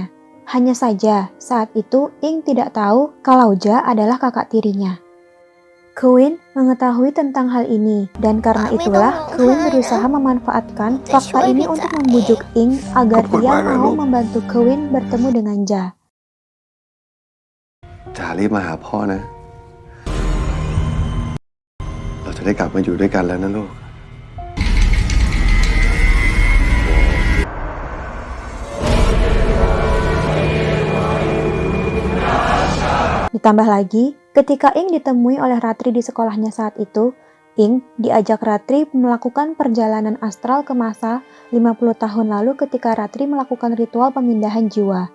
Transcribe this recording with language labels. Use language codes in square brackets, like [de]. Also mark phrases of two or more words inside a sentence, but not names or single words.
[id] Hanya saja, saat itu Ing tidak tahu kalau Ja adalah kakak tirinya. Queen mengetahui tentang hal ini, dan karena itulah Queen berusaha memanfaatkan fakta ini untuk membujuk Ing agar ia mau membantu Queen bertemu dengan Ja. [th] จ๋ารีบมาหาพ่อนะ เราจะได้กลับมาอยู่ด้วยกันแล้วนะลูก [id] Ditambah lagi, ketika Ing ditemui oleh Ratri di sekolahnya saat itu, Ing diajak Ratri melakukan perjalanan astral ke masa 50 tahun lalu ketika Ratri melakukan ritual pemindahan jiwa.